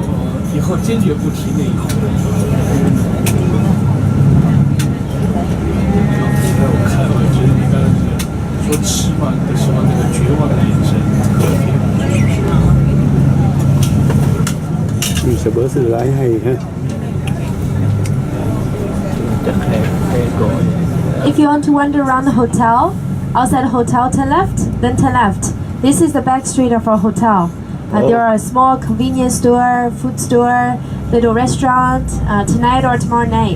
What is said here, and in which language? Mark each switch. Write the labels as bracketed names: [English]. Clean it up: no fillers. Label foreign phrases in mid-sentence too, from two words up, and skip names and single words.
[Chinese] 以后坚决不提那一口。我看了，觉得你刚才说吃嘛，你的时候那个绝望的眼神特别。 [Vietnamese] Sẽ bớt sự lái hay ha. [English] If you want to wander around the hotel, outside the hotel, turn left, then turn left. This is the back street of our hotel. There are a small convenience store, food store, little restaurant tonight or tomorrow night.